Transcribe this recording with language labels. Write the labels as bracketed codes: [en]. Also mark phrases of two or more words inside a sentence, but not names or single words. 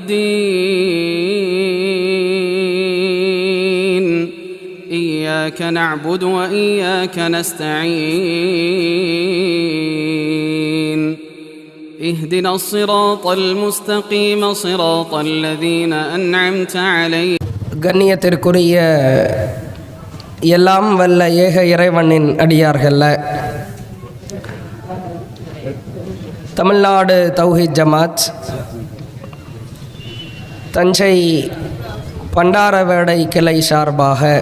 [ar] الدين إياك نعبد وإياك نستعين اهدنا الصراط المستقيم صراط الذين أنعمت عليهم. [ta] கண்ணியத்திற்குரிய எல்லாம் வல்ல ஏக இறைவனின் அடியார்கள, தமிழ்நாடு தௌஹீத் ஜமாத் தஞ்சை பண்டாரவேடை கிளை சார்பாக